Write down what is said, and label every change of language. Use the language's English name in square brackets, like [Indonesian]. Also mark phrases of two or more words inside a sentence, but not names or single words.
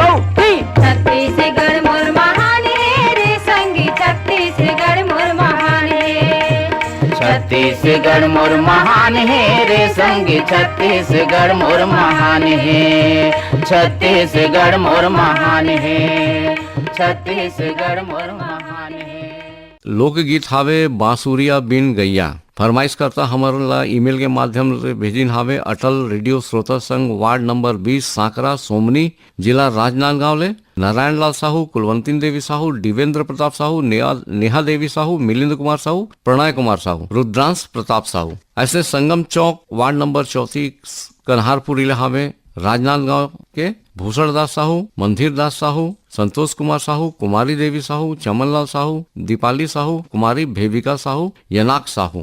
[Chhattisgarhi] छत्तीसगढ़ मोर महान है रे संगी, छत्तीसगढ़ मोर महान है। छत्तीसगढ़ मोर महान है रे संगी, छत्तीसगढ़ मोर महान है। छत्तीसगढ़ मोर महान है, छत्तीसगढ़ मोर महान है। लोकगीत हावे बांसुरिया बिन गैया। फरमाइश करता हमारा ईमेल के माध्यम से भेजिन हावे अटल रेडियो श्रोता संघ वार्ड नंबर 20 सांकरा सोमनी जिला राजनांदगांव ले नारायण लाल साहू, कुलवंती देवी साहू, दिवेंद्र प्रताप साहू, नेहा देवी साहू, मिलिंद कुमार साहू, प्रणय कुमार साहू, रुद्रांश प्रताप साहू। ऐसे संगम चौक वार्ड नंबर 34 कन्हारपुर इलाहा में राजनांदगांव के भूषण दास साहू, मंदिर दास साहू, संतोष कुमार साहू, कुमारी देवी साहू, चमनलाल साहू, दीपाली साहू, कुमारी भेविका साहू, यनाक साहू।